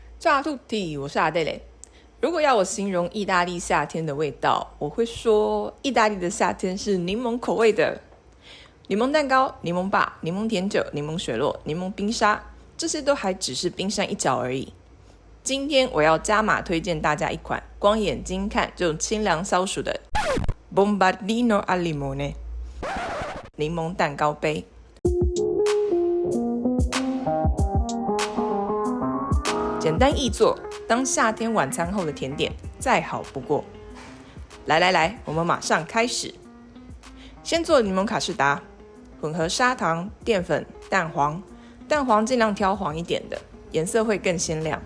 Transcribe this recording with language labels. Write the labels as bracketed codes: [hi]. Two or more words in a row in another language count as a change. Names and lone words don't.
[it] Ciao a tutti， [zh] 我是阿黛蕾。如果要我形容意大利夏天的味道，我会说意大利的夏天是柠檬口味的。柠檬蛋糕、柠檬爸、柠檬甜酒、柠檬雪落、柠檬冰沙，这些都还只是冰山一角而已。今天我要加码推荐大家一款光眼睛看就清凉消暑的 [it] Bombardino al limone [zh] 柠檬蛋糕杯。简单易做，当夏天晚餐后的甜点再好不过。来，我们马上开始。先做柠檬卡士达，混合砂糖、淀粉、蛋黄，蛋黄尽量挑黄一点的，颜色会更鲜亮。